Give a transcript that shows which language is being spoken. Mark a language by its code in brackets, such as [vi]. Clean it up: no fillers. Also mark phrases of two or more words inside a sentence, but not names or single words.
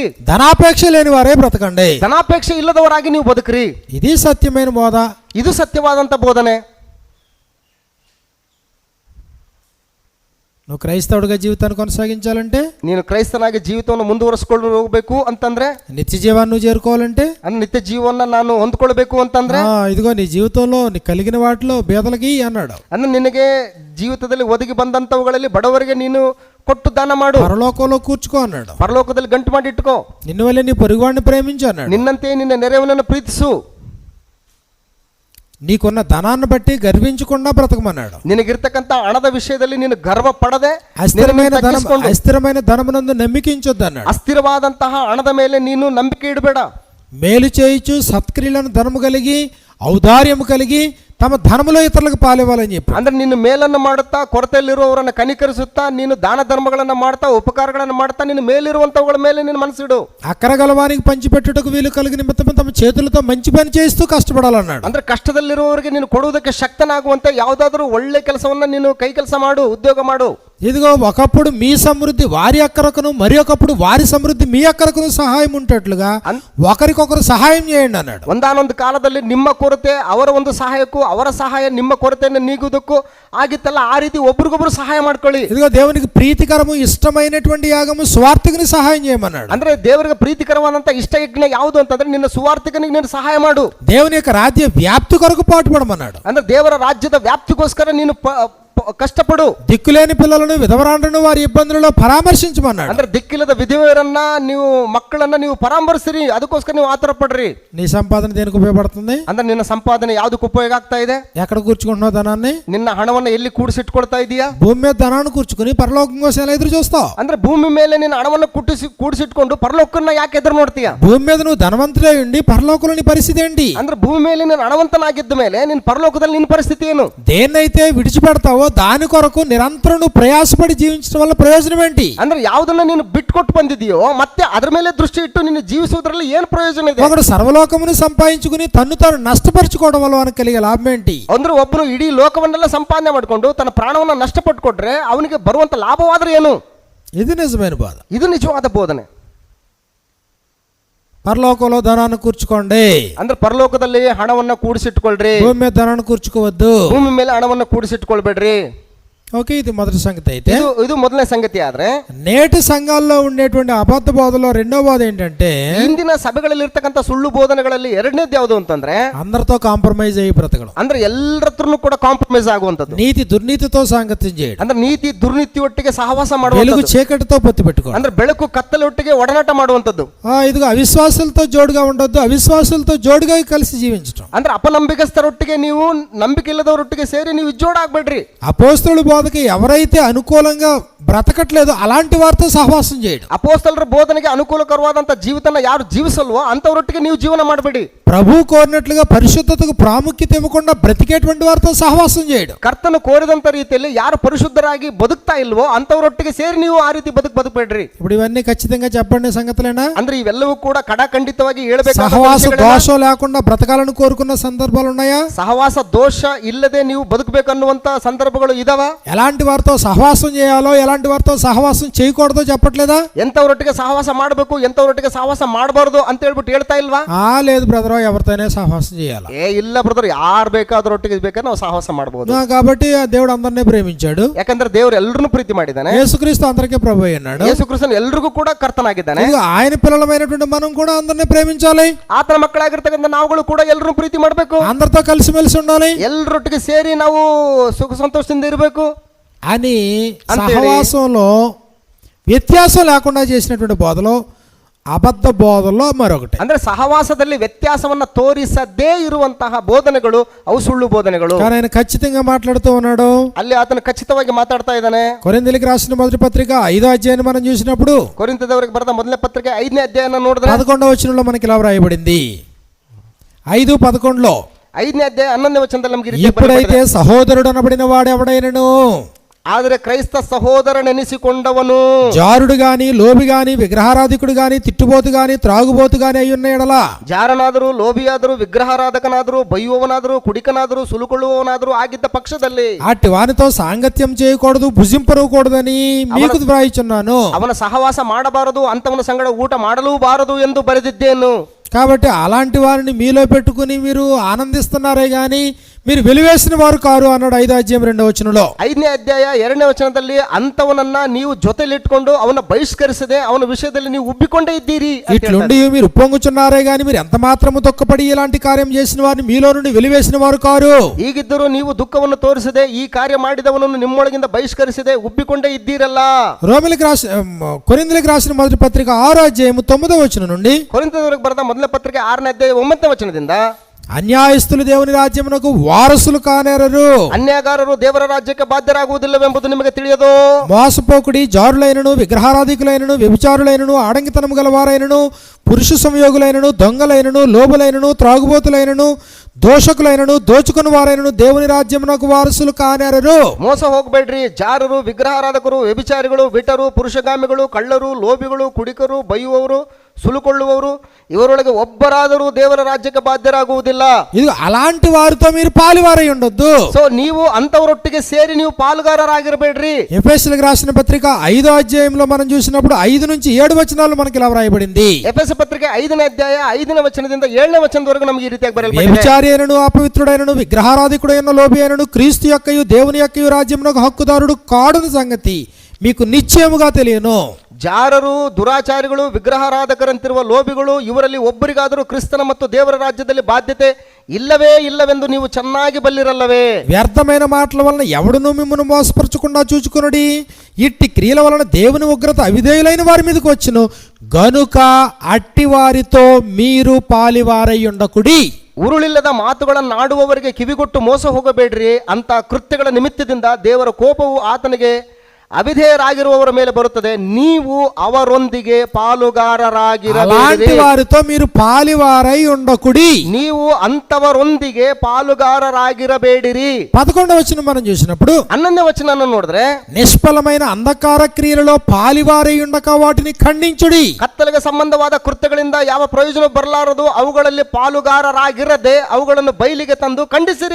[te] ధనాపేక్ష లేని వారే బ్రతకండి. [kn] ಧನಾಪೇಕ್ಷೆ ಇಲ್ಲದವರಾಗಿ ನೀವು ಬದುಕ್ರಿ. [te] ఇది సత్యమైన బోధ. [kn] ಇದು ಸತ್ಯವಾದಂತ ಬೋಧನೆ. [te] నువ్వు క్రైస్తవుడిగా జీవితాన్ని కొనసాగించాలంటే, [kn] ನೀನು ಕ್ರೈಸ್ತನಾಗಿ ಜೀವಿತವನ್ನು ಮುಂದುವರಿಸಿಕೊಂಡು ಹೋಗಬೇಕು ಅಂತಂದ್ರೆ, [te] నిత్య జీవాన్ని నువ్వు చేరుకోవాలంటే, [kn] ನಿತ್ಯ ಜೀವನ ನಾನು ಹೊಂದ್ಕೊಳ್ಬೇಕು ಅಂತಂದ್ರೆ, [te] ఇదిగో నీ జీవితంలో నీ కలిగిన వాటిలో బేదలకి అన్నాడు. [kn] ಅಂದ್ರೆ ನಿನಗೆ ಜೀವಿತದಲ್ಲಿ ಒದಗಿ ಬಂದಂತವುಗಳಲ್ಲಿ ಬಡವರಿಗೆ ನೀನು ಕೊಟ್ಟು ದಾನ ಮಾಡು. [te] పరలోకంలో కూర్చుకో అన్నాడు. [kn] ಪರಲೋಕದಲ್ಲಿ ಗಂಟು ಮಾಡಿ ಇಟ್ಕೋ. [te] నిన్ను వల్లే నీ పొరుగువాడిని ప్రేమించు అన్నాడు. [kn] ನಿನ್ನಂತೆ ನಿನ್ನ ನೆರೆಯವನನ್ನು ಪ್ರೀತಿಸು. [te] నీకున్న ధనాన్ని బట్టి గర్వించకుండా బ్రతకమన్నాడు. [kn] ನಿನಗಿರ್ತಕ್ಕಂಥ ಹಣದ ವಿಷಯದಲ್ಲಿ ನೀನು ಗರ್ವ ಪಡದೆ [te] అస్థిరమైన ధనమునందు నమ్మికించొద్దు అన్నాడు. [kn] ಅಸ್ಥಿರವಾದಂತಹ ಹಣದ ಮೇಲೆ ನೀನು ನಂಬಿಕೆ ಇಡಬೇಡ. [te] మేలు చేయించు సత్క్రియలను ధనము కలిగి ఔదార్యము కలిగి తమ ధనములో ఇతరులకు పాలివ్వాలని చెప్పి, [kn] ಅಂದ್ರೆ ನೀನು ಮೇಲನ್ನು ಮಾಡುತ್ತಾ, ಕೊರತೆಯಲ್ಲಿರುವವರನ್ನು ಕನಿಕರಿಸುತ್ತಾ, ನೀನು ದಾನ ಧರ್ಮಗಳನ್ನು ಮಾಡ್ತಾ, ಉಪಕಾರಗಳನ್ನು ಮಾಡ್ತಾ, ನೀನು ಮೇಲಿರುವಂತವುಗಳ ಮೇಲೆ ನೀನು ಮನಸ್ಸಿಡು. [te] అక్కర గలవానికి పంచిపెట్టుటకు వీలు కలిగి నిమిత్తము తమ చేతులతో మంచి పని చేస్తూ కష్టపడాలన్నాడు. [kn] ಅಂದ್ರೆ ಕಷ್ಟದಲ್ಲಿರುವವರಿಗೆ ನೀನು ಕೊಡುವುದಕ್ಕೆ ಶಕ್ತನಾಗುವಂತೆ ಯಾವುದಾದ್ರೂ ಒಳ್ಳೆ ಕೆಲಸವನ್ನ ನೀನು ಕೈ ಕೆಲಸ ಮಾಡು, ಉದ್ಯೋಗ ಮಾಡು. [te] ఇదిగో ఒకప్పుడు మీ సమృద్ధి వారి అక్కరకును, మరి ఒకప్పుడు వారి సమృద్ధి మీ అక్కరకును సహాయం ఉంటట్లుగా ఒకరికొకరు సహాయం చేయండి అన్నాడు. [kn] ಒಂದಾನೊಂದು ಕಾಲದಲ್ಲಿ ನಿಮ್ಮ ಕೊರತೆ ಅವರ ಒಂದು ಸಹಾಯಕ್ಕೂ, ಅವರ ಸಹಾಯ ನಿಮ್ಮ ಕೊರತೆಯನ್ನು ನೀಗುವುದಕ್ಕೂ ಆಗಿತ್ತಲ್ಲ, ಆ ರೀತಿ ಒಬ್ರಿಗೊಬ್ರು ಸಹಾಯ ಮಾಡ್ಕೊಳ್ಳಿ. [te] ఇదిగో దేవునికి ప్రీతికరము ఇష్టమైనటువంటి యాగము స్వార్థికుని సహాయం చేయమన్నాడు. [kn] ಅಂದ್ರೆ ದೇವರಿಗೆ ಪ್ರೀತಿಕರವಾದಂತ ಇಷ್ಟ ಯಜ್ಞ ಯಾವುದು ಅಂತಂದ್ರೆ ನಿನ್ನ ಸುವಾರ್ಥಿಕನಿಗೆ ನೀನು ಸಹಾಯ ಮಾಡು. [te] దేవుని యొక్క రాజ్య వ్యాప్తి కొరకు పాటుపడమన్నాడు. [kn] ಅಂದ್ರೆ ದೇವರ ರಾಜ್ಯದ ವ್ಯಾಪ್ತಿಗೋಸ್ಕರ ನೀನು ಕಷ್ಟಪಡು. [te] దిక్కులేని పిల్లలను, విధవరాండ్రను వారి ఇబ్బందులలో పరామర్శించమన్నాడు. [kn] ಅಂದ್ರೆ ದಿಕ್ಕಿಲ್ಲದ ವಿಧವೆಯರನ್ನ, ನೀವು ಮಕ್ಕಳನ್ನ ನೀವು ಪರಾಮರ್ಶಿರಿ, ಅದಕ್ಕೋಸ್ಕರ ನೀವು ಆತರ ಪಡ್ರಿ. [te] నీ సంపాదన దేనికి ఉపయోగపడుతుంది? [kn] ಅಂದ್ರೆ ನಿನ್ನ ಸಂಪಾದನೆ ಯಾವ್ದಕ್ಕೆ ಉಪಯೋಗ ಆಗ್ತಾ ಇದೆ? [te] ఎక్కడ కూర్చుకుంటున్నావు ధనాన్ని? [kn] ನಿನ್ನ ಹಣವನ್ನು ಎಲ್ಲಿ ಕೂಡಿಸಿಟ್ಕೊಳ್ತಾ ಇದೀಯಾ? [te] భూమి మీద ధనాన్ని కూర్చుకుని పరలోకం కోసం ఎలా ఎదురు చూస్తావు? [kn] ಅಂದ್ರೆ ಭೂಮಿ ಮೇಲೆ ನಿನ್ನ ಹಣವನ್ನು ಕೂಡಿಸಿಟ್ಕೊಂಡು ಪರಲೋಕನ್ನ ಯಾಕೆ ಎದುರು ನೋಡ್ತೀಯ? [te] భూమి మీద నువ్వు ధనవంతుడే ఉండి పరలోకంలో నీ పరిస్థితి ఏంటి? [kn] ಅಂದ್ರೆ ಭೂಮಿ ಮೇಲೆ ನೀನು ಹಣವಂತನಾಗಿದ್ದ ಮೇಲೆ ನಿನ್ನ ಪರಲೋಕದಲ್ಲಿ ನಿನ್ನ ಪರಿಸ್ಥಿತಿ ಏನು? [te] దేన్నైతే విడిచిపెడతావో దాని కొరకు నిరంతరం నువ్వు ప్రయాసపడి జీవించడం వల్ల ప్రయోజనం ఏంటి? [kn] ಅಂದ್ರೆ ಯಾವುದನ್ನ ನೀನು ಬಿಟ್ಕೊಟ್ಟು ಬಂದಿದೆಯೋ ಮತ್ತೆ ಅದರ ಮೇಲೆ ದೃಷ್ಟಿ ಇಟ್ಟು ನೀನು ಜೀವಿಸುವುದರಲ್ಲಿ ಏನು ಪ್ರಯೋಜನ ಇದೆ? [te] ఒకడు సర్వలోకమును సంపాదించుకుని తన్ను తాను నష్టపరుచుకోవడం వల్ల మనకు కలిగే లాభం ఏంటి? [kn] ಅಂದ್ರೆ ಒಬ್ಬನು ಇಡೀ ಲೋಕವನ್ನೆಲ್ಲ ಸಂಪಾದನೆ ಮಾಡಿಕೊಂಡು ತನ್ನ ಪ್ರಾಣವನ್ನ ನಷ್ಟಪಟ್ಟುಕೊಂಡ್ರೆ ಅವನಿಗೆ ಬರುವಂತ ಲಾಭವಾದ್ರೆ ಏನು? [te] ఇది నిజమైన బాధ. [kn] ಇದು ನಿಜವಾದ ಬೋಧನೆ. [te] పరలోకంలో ధనాన్ని కూర్చుకోండి. [kn] ಅಂದ್ರೆ ಪರಲೋಕದಲ್ಲಿ ಹಣವನ್ನ ಕೂಡಿಸಿಟ್ಕೊಳ್ರಿ. [te] భూమి మీద ధనాన్ని కూర్చుకోవద్దు. [kn] ಭೂಮಿ ಮೇಲೆ ಹಣವನ್ನ ಕೂಡಿಸಿಟ್ಕೊಳ್ಬೇಡ್ರಿ. [te] ఓకే, ఇది మొదటి సంగతి. అయితే ఇది మొదలనే సంగతి. ఆದ್ರೆ నేటి సంఘాల్లో ఉండేటువంటి అబద్ధ బోధలో రెండో బోధ ఏంటంటే, [kn] ಇಂದಿನ ಸಭೆಗಳಲ್ಲಿ ಇರ್ತಕ್ಕಂಥ ಸುಳ್ಳು ಬೋಧನೆಗಳಲ್ಲಿ ಎರಡನೇದು ಯಾವುದು ಅಂತಂದ್ರೆ [te] అందరితో కాంప్రమైజ్ అయ్యి బ్రతకడం, [kn] ಅಂದ್ರೆ ಎಲ್ಲರ ಹತ್ರನು ಕೂಡ ಕಾಂಪ್ರಮೈಸ್ ಆಗುವಂತದ್ದು, [te] నీతి దుర్నీతితో సాంగత్యం చేయడం, [kn] ಅಂದ್ರೆ ನೀತಿ ದುರ್ನೀತಿ ಒಟ್ಟಿಗೆ ಸಹವಾಸ [te] వెలుగు [kn] ಮಾಡುವಂತದ್ದು, [te] చీకటితో పొత్తు పెట్టుకోవడం, [kn] ಅಂದ್ರೆ ಬೆಳಕು ಕತ್ತಲೆ ಒಟ್ಟಿಗೆ ಒಡನಾಟ ಮಾಡುವಂತದ್ದು, [te] ఇదిగో అవిశ్వాసులతో జోడుగా ఉండొద్దు, అవిశ్వాసులతో జోడుగా కలిసి జీవించడం. [kn] ಅಂದ್ರೆ ಅಪನಂಬಿಕಸ್ಥರೊಟ್ಟಿಗೆ ನೀವು ನಂಬಿಕೆ ಇಲ್ಲದವರೊಟ್ಟಿಗೆ ಸೇರಿ ನೀವು ಜೋಡಾಗ್ಬೇಡ್ರಿ. [te] అపోస్తలుడి బోధకి ఎవరైతే అనుకూలంగా బ్రతకట్లేదో అలాంటి వారితో సహవాసం చేయడం. [kn] ಅಪೋಸ್ತಲರ ಬೋಧನೆಗೆ ಅನುಕೂಲಕರವಾದಂತ ಜೀವಿತನ ಯಾರು ಜೀವಿಸಲ್ವೋ ಅಂತವರೊಟ್ಟಿಗೆ ನೀವು ಜೀವನ ಮಾಡಬೇಡಿ. [te] ప్రభు కోరినట్లుగా పరిశుద్ధతకు ప్రాముఖ్యత ఇవ్వకుండా బ్రతికేటువంటి వారితో సహవాసం చేయడం. [kn] ಕರ್ತನು ಕೋರಿದಂತ ರೀತಿಯಲ್ಲಿ ಯಾರು ಪರಿಶುದ್ಧರಾಗಿ ಬದುಕ್ತಾ ಇಲ್ವೋ ಅಂತವರೊಟ್ಟಿಗೆ ಸೇರಿ ನೀವು ಆ ರೀತಿ ಬದುಕಬೇಡ್ರಿ. [te] ఇప్పుడు ఇవన్నీ ఖచ్చితంగా చెప్పండి సంగతులేనా? [kn] ಅಂದ್ರೆ ಇವೆಲ್ಲವೂ ಕೂಡ ಕಡಖಂಡಿತವಾಗಿ ಹೇಳಬೇಕಾದ [te] సహవాస దోషం లేకుండా బ్రతకాలని కోరుకున్న సందర్భాలు ఉన్నాయా? [kn] ಸಹವಾಸ ದೋಷ ಇಲ್ಲದೆ ನೀವು ಬದುಕಬೇಕನ್ನುವಂತ ಸಂದರ್ಭಗಳು ಇದಾವ. [te] ఎలాంటి వారితో సహవాసం చేయాలో ఎలాంటి వారితో సహవాసం చేయకూడదో చెప్పట్లేదా? [kn] ಎಂತವರೊಟ್ಟಿಗೆ ಸಹವಾಸ ಮಾಡಬೇಕು ಎಂತವರೊಟ್ಟಿಗೆ ಸಹವಾಸ ಮಾಡಬಾರದು ಅಂತ ಹೇಳ್ಬಿಟ್ಟು ಹೇಳ್ತಾ ಇಲ್ವಾ? [te] లేదు బ్రదర్, ఎవరితోనే సహవాసం చేయాలి. [kn] ಇಲ್ಲ ಬ್ರದರ್, ಯಾರು ಬೇಕಾದ್ರೊಟ್ಟಿಗೆ ಬೇಕಾದ್ರೆ ನಾವು ಸಹವಾಸ ಮಾಡಬಹುದು. [te] కాబట్టి దేవుడు అందరినీ ప్రేమించాడు. [kn] ಯಾಕಂದ್ರೆ ದೇವರು ಎಲ್ಲರನ್ನು ಪ್ರೀತಿ ಮಾಡಿದ್ದಾನೆ. [te] యేసుక్రీస్తు అందరికీ ప్రభు అయ్యాడు. [kn] ಯೇಸುಕ್ರಿಸ್ತನು ಎಲ್ರಿಗೂ ಕೂಡ ಕರ್ತನಾಗಿದ್ದಾನೆ. [te] ఆయన పిల్లలమైనటువంటి మనం కూడా అందరినీ ప్రేమించాలి. [kn] ಆತನ ಮಕ್ಕಳಾಗಿರ್ತಕ್ಕಂಥ ನಾವುಗಳು ಕೂಡ ಎಲ್ಲರೂ ಪ್ರೀತಿ ಮಾಡಬೇಕು. [te] అందరితో కలిసిమెలిసి ఉండాలి. [kn] ಎಲ್ಲರೊಟ್ಟಿಗೆ ಸೇರಿ ನಾವು ಸುಖ ಸಂತೋಷದಿಂದ ಇರಬೇಕು [te] అని సహవాసంలో వ్యత్యాసం లేకుండా చేసినటువంటి బోధలో అబద్ధ బోధలో మరొకటి. [kn] ಅಂದ್ರೆ సహవాసದಲ್ಲಿ ವ್ಯತ್ಯಾಸವನ್ನ ತೋರಿಸದೇ ಇರುವಂತಹ ಬೋಧನೆಗಳು ಅವು ಸುಳ್ಳು ಬೋಧನೆಗಳು. [te] కానీ ఆయన ఖచ్చితంగా మాట్లాడుతూ ఉన్నాడు. [kn] ಅಲ್ಲಿ ಆತನು ಖಚಿತವಾಗಿ ಮಾತಾಡ್ತಾ ಇದ್ದಾನೆ. [te] కొరింథీయులకు రాసిన మొదటి పత్రిక 5వ అధ్యాయాన్ని మనం చూసినప్పుడు, [kn] ಕೊರಿಂಥದವರಿಗೆ ಬರೆದ ಮೊದಲನೇ ಪತ್ರಿಕೆ 5ನೇ ಅಧ್ಯಾಯನ ನೋಡಿದ್ರೆ [te] 11వ వచనంలో మనకి ఇలా వ్రాయబడింది. 5:11 [kn] 5ನೇ ಅಧ್ಯಾಯ 11ನೇ ವಚನದಲ್ಲಿ ನಮಗೆ ಈ ರೀತಿ [te] ఇప్పుడైతే సహోదరుడు అనబడిన వాడు ఎవడైనను, [kn] ಆದರೆ ಕ್ರೈಸ್ತ సహోదరನೆನಿಸಿಕೊಂಡವನು [te] జారుడు గాని, లోబి గాని, విగ్రహారాధికుడు గాని, తిట్టుబోతు గాని, త్రాగుబోతు గాని అయ్యున్న ఎడల, [kn] ಜಾರನಾದರೂ ಲೋಭಿಯಾದರೂ ವಿಗ್ರಹಾರಾಧಕನಾದರೂ ಬೈಯುವವನಾದರೂ ಕುಡಿಕನಾದರೂ ಸುಲುಕೊಳ್ಳುವವನಾದರೂ ಆಗಿದ್ದ ಪಕ್ಷದಲ್ಲಿ [te] అట్టి వానితో సాంగత్యం చేయకూడదు, భుజింపరూకూడదని మీకు వ్రాయిచున్నాను. [kn] ಅವನ ಸಹವಾಸ ಮಾಡಬಾರದು, ಅಂತವನ ಸಂಗಡ ಊಟ ಮಾಡಲೂಬಾರದು ಎಂದು ಬರೆದಿದ್ದೇನು. [te] కాబట్టి అలాంటి వారిని మీలో పెట్టుకుని మీరు ఆనందిస్తున్నారే గాని మీరు వెలివేసిన వారు కారు అన్నాడు 5వ అధ్యాయం 2వ వచనంలో. [kn] 5ನೇ ಅಧ್ಯಾಯ 2ನೇ ವಚನದಲ್ಲಿ ಅಂತವನನ್ನ ನೀವು ಜೊತೆಲಿಟ್ಕೊಂಡು ಅವನ ಬಹಿಷ್ಕರಿಸದೆ ಅವನ ವಿಷಯದಲ್ಲಿ ನೀವು ಉಬ್ಬಿಕೊಂಡೇ ಇದ್ದೀರಿ. [te] ఇట్లుండి మీరు ఉప్పొంగుచున్నారే గాని మీరు ఎంత మాత్రము తొక్కపడి ఇలాంటి కార్యం చేసిన వారిని మీలో నుండి వెలివేసిన వారు కారు. [kn] ಹೀಗಿದ್ದರೂ ನೀವು ದುಃಖವನ್ನು ತೋರಿಸದೆ ಈ ಕಾರ್ಯ ಮಾಡಿದವನನ್ನು ನಿಮ್ಮೊಳಗಿಂದ ಬಹಿಷ್ಕರಿಸದೆ ಉಬ್ಬಿಕೊಂಡೇ ಇದ್ದೀರಲ್ಲ. [te] కొరింథీయులకు రాసిన మొదటి పత్రిక 6వ అధ్యాయం 9వ వచనం నుండి, [kn] ಕೊರಿಂಥದವರಿಗೆ ಬರೆದ ಮೊದಲನೇ ಪತ್ರಿಕೆ 6ನೇ ಅಧ್ಯಾಯ 9ನೇ ವಚನದಿಂದ, [te] అన్యాయస్తులు దేవుని రాజ్యమునకు వారసులు కానేరరు, [kn] ಅನ್ಯಾಗಾರರು ದೇವರ ರಾಜ್ಯಕ್ಕೆ ಬಾಧ್ಯರಾಗುವುದಿಲ್ಲವೆಂಬುದು ನಿಮಗೆ ತಿಳಿಯದು. [te] మోసపోకుడి, జారులైనను, విగ్రహారాధికులైనను, వ్యభిచారులైనను, ఆడంగితనము గలవారైనను, పురుష సంయోగులైనను, దొంగలైనను, లోబులైనను, త్రాగుబోతులైనను, దోషకులైనను, దోచుకుని వారైనను దేవుని రాజ్యమునకు వారసులు కానేరరు. [kn] ಮೋಸ ಹೋಗಬೇಡ್ರಿ. ಜಾರರು, ವಿಗ್ರಹಾರಾಧಕರು, ವ್ಯಭಿಚಾರಿಗಳು, ಬಿಟರು, ಪುರುಷಗಾಮಿಗಳು, ಕಳ್ಳರು, ಲೋಭಿಗಳು, ಕುಡಿಕರು, ಬೈಯುವವರು, ಸುಲುಕೊಳ್ಳುವವರು ಇವರೊಳಗೆ ಒಬ್ಬರಾದರೂ ದೇವರ ರಾಜ್ಯಕ್ಕೆ ಬಾಧ್ಯರಾಗುವುದಿಲ್ಲ. [te] ఇది అలాంటి వారితో మీరు పాలువారై ఉండొద్దు. [kn] ಸೊ ನೀವು ಅಂತವರೊಟ್ಟಿಗೆ ಸೇರಿ ನೀವು ಪಾಲುಗಾರರಾಗಿರಬೇಡ್ರಿ. [te] ఎఫెసీయులకు రాసిన పత్రిక 5వ అధ్యాయంలో మనం చూసినప్పుడు 5 నుంచి 7 వచనాలు మనకి ఇలా వ్రాయబడింది. [kn] ಎಫೆಸ ಪತ್ರಿಕೆ 5ನೇ ಅಧ್ಯಾಯ 5ನೇ ವಚನದಿಂದ 7ನೇ ವಚನದವರೆಗೂ ನಮಗೆ ಈ ರೀತಿಯಾಗಿ ಬರೆಯಲ್ಪಟ್ಟಿದೆ. [te] వ్యభిచారి అయినను, అపవిత్రుడైనను, విగ్రహారాధికుడైన, లోబి అయినను క్రీస్తు యొక్కయు దేవుని యొక్కయు రాజ్యమునకు హక్కుదారుడు కాడున సంగతి మీకు నిశ్చయముగా తెలియను. [kn] ಜಾರರು, ದುರಾಚಾರಿಗಳು, ವಿಗ್ರಹಾರಾಧಕರಂತಿರುವ ಲೋಭಿಗಳು ಇವರಲ್ಲಿ ಒಬ್ಬರಿಗಾದರೂ ಕ್ರಿಸ್ತನ ಮತ್ತು ದೇವರ ರಾಜ್ಯದಲ್ಲಿ ಬಾಧ್ಯತೆ ಇಲ್ಲವೇ ಇಲ್ಲವೆಂದು ನೀವು ಚೆನ್ನಾಗಿ ಬಲ್ಲಿರಲ್ಲವೇ. [te] వ్యర్థమైన మాటల వలన ఎవడును మిమ్మల్ని మోసపరచకుండా చూచుకొనుడి. ఇట్టి క్రియల వలన దేవుని ఉగ్రత అవిధేయులైన వారి మీదకి వచ్చును గనుక అట్టి వారితో మీరు పాలివారై ఉండకుడి. [kn] ಉರುಳಿಲ್ಲದ ಮಾತುಗಳನ್ನಾಡುವವರಿಗೆ ಕಿವಿಗೊಟ್ಟು ಮೋಸ ಹೋಗಬೇಡ್ರಿ. ಅಂತ ಕೃತ್ಯಗಳ ನಿಮಿತ್ತದಿಂದ ದೇವರ ಕೋಪವು ಆತನಿಗೆ ಅವಿಧೇಯರಾಗಿರುವವರ ಮೇಲೆ ಬರುತ್ತದೆ. ನೀವು ಅವರೊಂದಿಗೆ ಪಾಲುಗಾರರಾಗಿರಬೇಡಿ. [te] వారితో మీరు పాలివారై ఉండకుడి. [kn] ನೀವು ಅಂತವರೊಂದಿಗೆ ಪಾಲುಗಾರರಾಗಿರಬೇಡಿರಿ. [te] 11వ వచనం మనం చూసినప్పుడు [kn] 11ನೇ ವಚನ ನೋಡಿದ್ರೆ, [te] నిష్ఫలమైన అంధకార క్రియలలో పాలివారై ఉండక వాటిని ఖండించుడి. [kn] ಕತ್ತಲೆಗೆ ಸಂಬಂಧವಾದ ಕೃತ್ಯಗಳಿಂದ ಯಾವ ಪ್ರಯೋಜನ ಬರಲಾರದು ಅವುಗಳಲ್ಲಿ ಪಾಲುಗಾರರಾಗಿರದೆ ಅವುಗಳನ್ನು ಬಯಲಿಗೆ ತಂದು ಖಂಡಿಸಿರಿ.